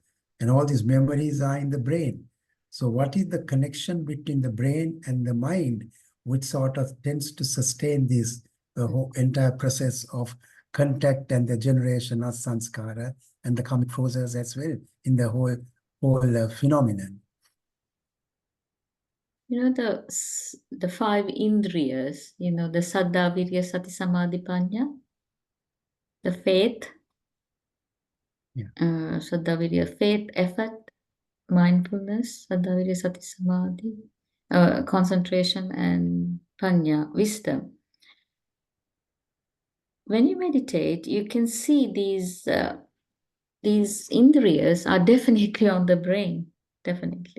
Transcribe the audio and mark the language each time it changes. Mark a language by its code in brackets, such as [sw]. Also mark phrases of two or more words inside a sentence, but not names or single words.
[en] And all these memories are in the brain. So what is the connection between the brain and the mind which sort of tends to sustain this the whole entire process of contact and the generation of sanskara and the karmic process as well in the whole phenomenon. You know, the five indriyas, you know, the [pi] saddha, virya, sati, samadhi, panya, [en] the faith, [pi] saddha, virya, [en] faith, effort, mindfulness, [pi] saddha, virya, sati, samadhi, [en] concentration, and panya, wisdom. When you meditate, you can see these indriyas are definitely on the brain, definitely.